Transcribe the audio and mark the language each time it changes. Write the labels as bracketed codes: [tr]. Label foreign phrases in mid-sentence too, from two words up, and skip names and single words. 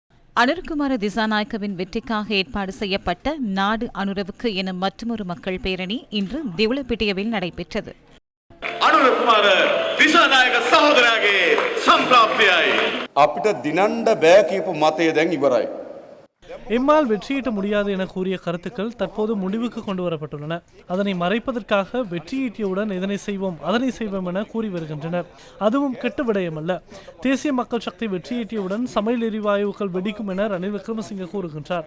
[ta] அனுர்குமார திசாநாயக்கவின் வெற்றிக்காக ஏற்பாடு செய்யப்பட்ட நாடு அனுரவுக்கு என மற்றொரு மக்கள் பேரணி இன்று திவளப்பிட்டியவில் நடைபெற்றது. [si] අනුරකුමාර දිසානායක සහෝදරයාගේ සම්ප්‍රාප්තියයි. අපිට දිනන්න බෑ කියපු මතය දැන් ඉවරයි. [ta] எம்மால் வெற்றியீட்ட முடியாது என கூறிய கருத்துக்கள் தற்போது முடிவுக்கு கொண்டு வரப்பட்டுள்ளன. அதனை மறைப்பதற்காக வெற்றியீட்டியவுடன் இதனை செய்வோம் அதனை செய்வோம் என கூறி வருகின்றனர். அதுவும் கெட்ட விடயமல்ல. தேசிய மக்கள் சக்தி வெற்றியீட்டியவுடன் சமையல் எரிவாயுக்கள் வெடிக்கும் என ரணில் விக்ரமசிங்க கூறுகின்றார்.